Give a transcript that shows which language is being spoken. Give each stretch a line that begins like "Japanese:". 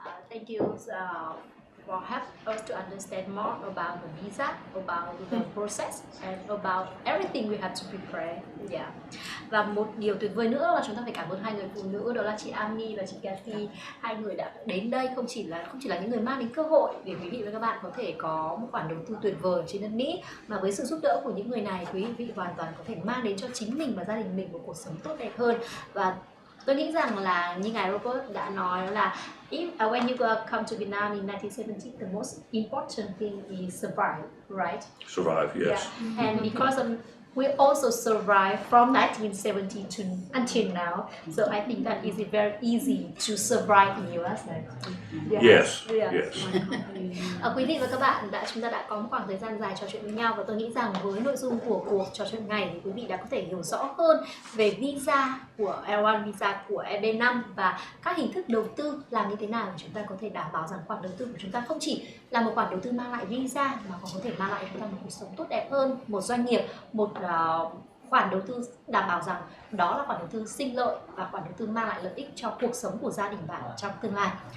English: Thank you for help us to understand more about the visa, about the process, and about everything we have to prepare. Yeah.
Vietnamese: Và một điều tuyệt vời nữa là chúng ta phải cảm ơn hai người phụ nữ, đó là chị Ami và chị Kathy. Hai người đã đến đây không chỉ là những người mang đến cơ hội để quý vị và các bạn có thể có một khoản đầu tư tuyệt vời trên đất Mỹ, mà với sự giúp đỡ của những người này, quý vị hoàn toàn có thể mang đến cho chính mình và gia đình mình một cuộc sống tốt đẹp hơn. Và tôi nghĩ rằng là như ngài Robert đã nói là
English: when you come to Vietnam in 1970, the most important thing is survive, right? Survive, yes. Yeah. And because we also survived from 1970 to until now, so I think that is very easy to survive in US. Yes, Yeah. yes.
Vietnamese: Quý vị và các bạn chúng ta đã có một khoảng thời gian dài trò chuyện với nhau, và tôi nghĩ rằng với nội dung của cuộc trò chuyện này thì quý vị đã có thể hiểu rõ hơn về visa của L1, visa của Eb5 và các hình thức đầu tư làm như thế nào để chúng ta có thể đảm bảo rằng khoản đầu tư của chúng ta không chỉ là một khoản đầu tư mang lại visa mà còn có thể mang lại cho chúng ta một cuộc sống tốt đẹp hơn, một doanh nghiệp, một khoản đầu tư đảm bảo rằng đó là khoản đầu tư sinh lợi và khoản đầu tư mang lại lợi ích cho cuộc sống của gia đình bạn trong tương lai.